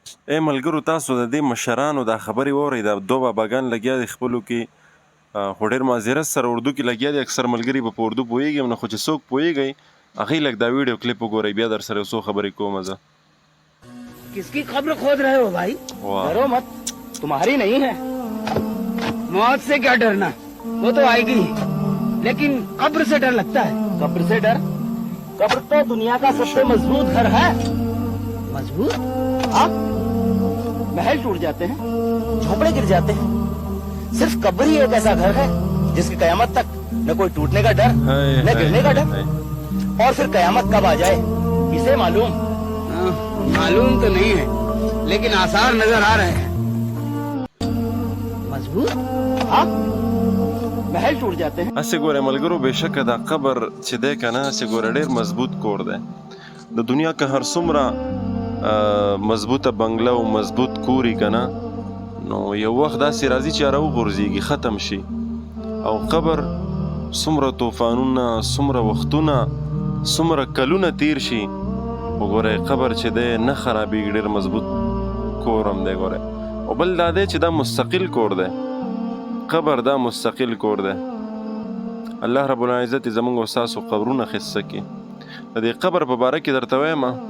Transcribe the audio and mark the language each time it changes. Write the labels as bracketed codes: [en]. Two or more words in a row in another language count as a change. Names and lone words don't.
[ps] ای ملګرو تاسو د دې مشرانو دا خبرې واورئ دا دوه باباګان لګیا دي خپلو کې خو ډېر معذرت سره اردو کې لګیا دي اکثر ملګري به په اردو پوهېږي نه خو چې څوک پوهېږئ هغوی لږ دا ویډیو کلیپ وګورئ بیا در سره یو څو خبرې کوم زه [ur] کس کی خبر کھود رہے ہو بھائی؟ ڈرو مت، تمہاری نہیں ہے. موت سے کیا ڈرنا، وہ تو آئے گی ہی، لیکن قبر سے ڈر لگتا ہے. قبر سے ڈر? قبر تو دنیا کا سب سے مضبوط گھر ہے. مضبوط? ہاں، محل ٹوٹ جاتے ہیں، جھونپڑے گر جاتے ہیں، صرف قبر ہی ایک ایسا گھر ہے جس کی قیامت تک نہ کوئی ٹوٹنے کا ڈر نہ گرنے کا ڈر. اور پھر قیامت کب آ جائے اسے معلوم? معلوم تو نہیں ہے، لیکن آثار نظر آ رہے ہیں. مضبوط؟ ہاں، محل ٹوٹ جاتے ہیں. [ps] هسې ګوره ملګرو بېشکه دا قبر چې دی که نه هسې ګوره ډېر مضبوط کور دی د دنیا که هر څومره مضبوطه بنګله او مضبوط کور وي که نه نو یو وخت داسې راځي چې راوغورځېږي ختم شي او قبر څومره طوفانونه څومره وختونه څومره کلونه تیر شي وګورئ قبر چې دی نه خرابېږي ډېر مضبوط کور هم دی ګورئ او بل دا دی چې دا مستقل کور دی قبر دا مستقل کور دی [ar] الله رب العزت [ps] زمونږ او ستاسو قبرونه ښایسته کړي د دې قبر په باره کې درته وایم